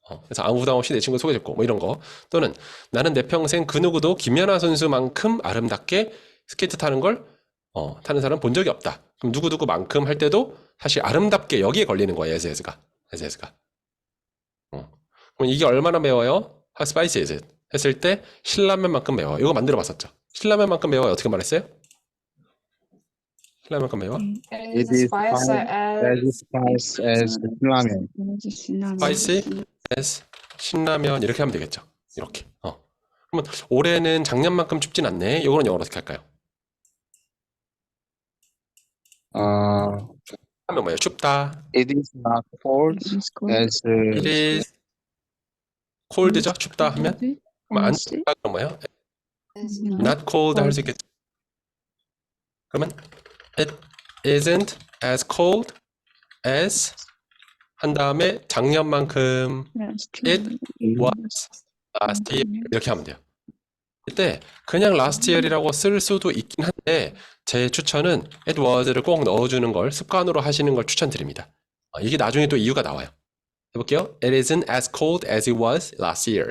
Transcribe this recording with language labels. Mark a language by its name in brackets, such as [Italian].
[Korean] 그래서 아무 부담 없이 내 친구 소개해줬고 뭐 이런 거 또는 나는 내 평생 그 누구도 김연아 선수만큼 아름답게 스케이트 타는 걸 타는 사람 본 적이 없다. 그럼 누구누구만큼 할 때도 사실 아름답게 여기에 걸리는 거예요. [English] as가. [Korean] 그럼 이게 얼마나 매워요? [English] How spicy is it? [Korean] 했을 때 신라면만큼 매워요. 이거 만들어 봤었죠. 신라면만큼 매워요. 어떻게 말했어요? 신라면만큼 매워? [English] It is spicy as 라면. spicy as [Korean] 신라면 이렇게 하면 되겠죠. 이렇게. 그러면 올해는 작년만큼 춥진 않네. 이거는 영어로 어떻게 할까요? 하면 뭐예요? 춥다. [English] It is not cold It's cold. as It is cold [Korean] 죠? 춥다 하면 그럼 안 [English] as [Korean] 춥다 그럼 뭐예요? [English] not Not cold [Korean] 할 수 있겠죠? 그러면 [English] it isn't as cold as [Korean] 한 다음에 작년만큼 [English] last it year. was last year [Korean] 이렇게 하면 돼요. 이때 그냥 last year이라고 쓸 수도 있긴 한데 제 추천은 [English] it was [Korean] 를 꼭 넣어주는 걸 습관으로 하시는 걸 추천드립니다. 이게 나중에 또 이유가 나와요. 해볼게요. [English] It isn't as cold as it was last year.